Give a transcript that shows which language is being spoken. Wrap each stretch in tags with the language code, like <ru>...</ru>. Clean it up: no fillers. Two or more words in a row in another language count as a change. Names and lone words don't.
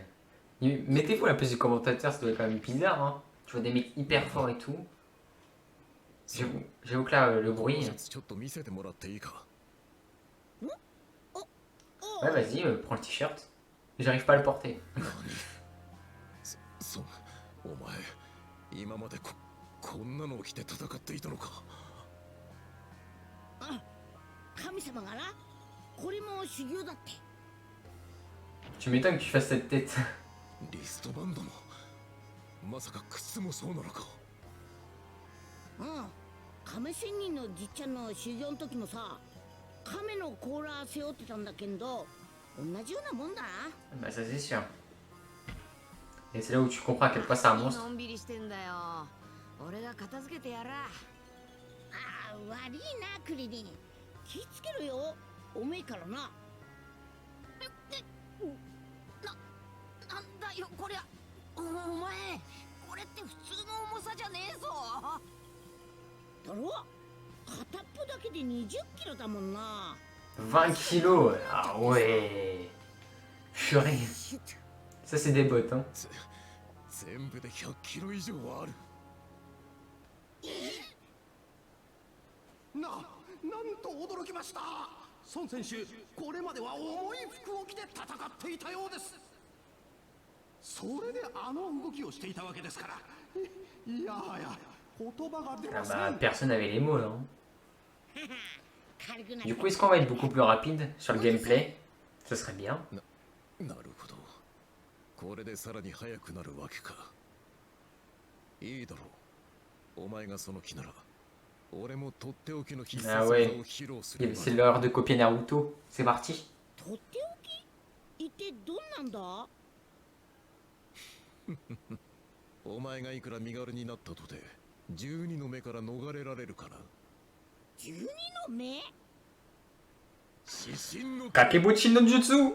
<fr>Mettez-vous à la place du commentateur, ça doit être quand même bizarre. Hein. Je vois des mecs hyper forts et tout. J'avoue que là, le bruit. Ouais, vas-y, prends le t-shirt. J'arrive pas à le porter.</fr> <ja>こんなのを着て戦っていたのか。あ、神様がな、これも修行だって。</ja> <fr>Tu m'étonnes que tu fasses cette tête.</fr> <ja>リストバンドもまさか靴もそうなのか。うん。亀仙人のじっちゃんの修行の時もさ、亀の甲羅背負ってたんだけど、同じようなもんだな。</ja> <fr>Bah ça c'est sûr. Et c'est là où tu comprends à quel point c'est un monstre.</fr> <ja>俺が片付けてやら。ああ、悪いなクリリン。気つけろよ。重いからな。なんだよこりゃ。お前、これって普通の重さじゃねえぞ。だろ？片っぽだけで20キロだもんな。20 kilos?</ja> <fr>Ah ouais. Purée. Ça c'est des bottes, hein.</fr> <ja>全部で100キロ以上はある。なんと驚きました。孫選手、これまでは重い服を着て戦っていたようです。それであの動きをしていたわけですから。いやはや、言葉が出ません。</ja> <fr>Ah bah, personne n'avait les mots, non? Du coup, est-ce qu'on va être beaucoup plus rapide sur le gameplay? Ce serait bien.</fr> <ja>なるほど。これでさらに速くなるわけか。いいだろう。お前がその気なら。</ja> <fr>Ah ouais, c'est l'heure de copier Naruto, c'est parti. Kakebuchi no Jutsu.</fr>